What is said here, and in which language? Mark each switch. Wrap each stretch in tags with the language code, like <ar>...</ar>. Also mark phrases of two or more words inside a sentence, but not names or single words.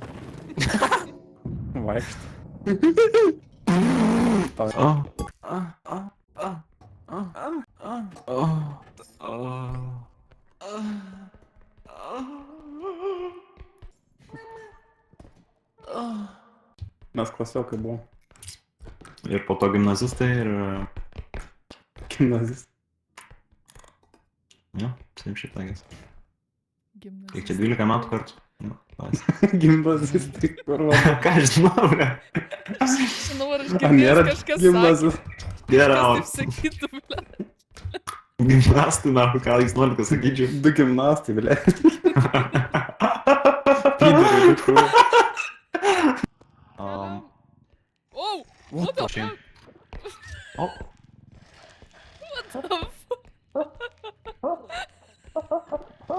<lt>Vaikšt. Mes klasiokai buvom. Ir po to gimnazistai ir... Gimnazistai. Jo,</lt> <en>same shit, I guess.</en> <lt>Gimnazistai. Kiek čia 12 metų kartu? Nu, vas. Gimnazistai, kur va. Ką aš žinau, ne? Žinau, ar aš A, nėra girdėjęs kažkas sakė. gimnazistai. Nėra, Kas o taip sakytų, ble. gimnastai, na, ką jūs norite, sakyčiau. Du gimnastai, ble. Pyderiai, tikrųjų.</lt> <en>Oh! What the Shame. fuck? O, What the fuck?</en>